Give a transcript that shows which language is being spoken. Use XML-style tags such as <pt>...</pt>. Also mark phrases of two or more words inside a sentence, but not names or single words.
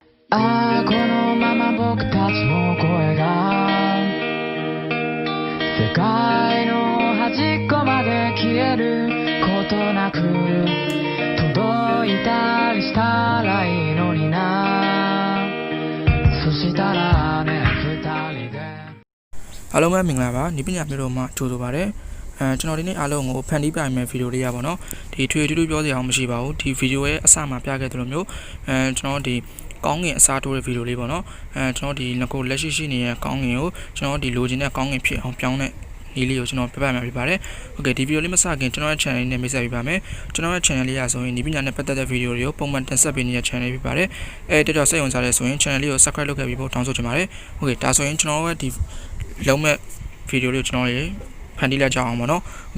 <ja>ああこのまま僕たちの声が世界の端っこまで消えることなく届いたりしたらいいのになそしたらね二人で</ja> <my>အားလုံးပဲမင်္ဂလာပါဒီပညာမျိုးတို့မှကြိုဆိုပါရစေကျွန်တော်ဒီနေ့အားလုံးကိုဖန်တီးပြမယ်ဗီဒီယိုလေးရပါတော့ဒီထွေထူးထူးပြောစရာမရှိပါဘူးဒီဗီဒီယိုရဲ့အစမှာပြ ခဲ့သလိုမျိုးကျွန်တော်ဒီကောင်းငင်အစားထိုးတဲ့ဗီဒီယိုလေးပေါ့နော်ကျွန်တော်ဒီငကိုလက်ရှိရှိနေတဲ့ကောင်းငင်ကိုကျွန်တော်ဒီလိုချင်တဲ့ကောင်းငင်ဖြစ်အောင်ပြောင်းတဲ့ဒီလေးကိုကျွန်တော်ပြပြမှာဖြစ်ပါတယ်။ Okay ဒီဗီဒီယိုလေးမစခင်ကျွန်တော်ရဲ့ channel နဲ့မိတ်ဆက်ပေးပါမယ်။ကျွန်တော်ရဲ့ channel လေးရဆိုရင်ဒီပညာနဲ့ပတ်သက်တဲ့ဗီဒီယိုတွေကိုပုံမှန်တင်ဆက်ပေးနေတဲ့ channel ဖြစ်ပါတယ်။တော်တော်စိတ်ဝင်စားတဲ့ဆိုရင် channel လေးကို subscribe လုပ်ခဲ့ပြီးဖို့တောင်းဆိုချင်ပါတယ်။ Okay ဒါဆိုရင်ကျွန်တော်ရဲ့ဒီလုံးမဲ့ဗီဒီယိုလေးကိုကျွန်တော်ရေဖန်တီးလိုက်ကြအောင်ပေါ့နော်။</my>